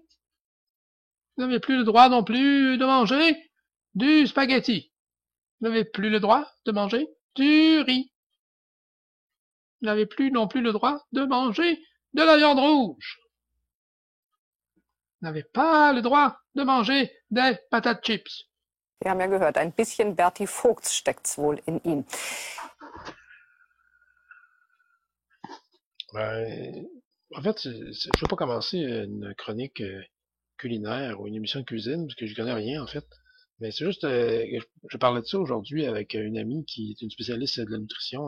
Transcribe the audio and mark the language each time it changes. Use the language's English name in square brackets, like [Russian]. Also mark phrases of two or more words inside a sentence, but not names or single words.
[French] Vous n'avez plus le droit non plus de manger du spaghetti. Vous n'avez plus le droit de manger du riz. Vous n'avez plus non plus le droit de manger de la viande rouge. Vous n'avez pas le droit de manger des patates chips. [German] Wir haben ja gehört, ein bisschen Berti Vogts steckt's wohl in ihm. [French] En fait, je ne veux pas commencer une chronique culinaire ou une émission de cuisine, parce que je connais rien, en fait. Mais c'est juste, je parlais de ça aujourd'hui avec une amie qui est une spécialiste de la nutrition.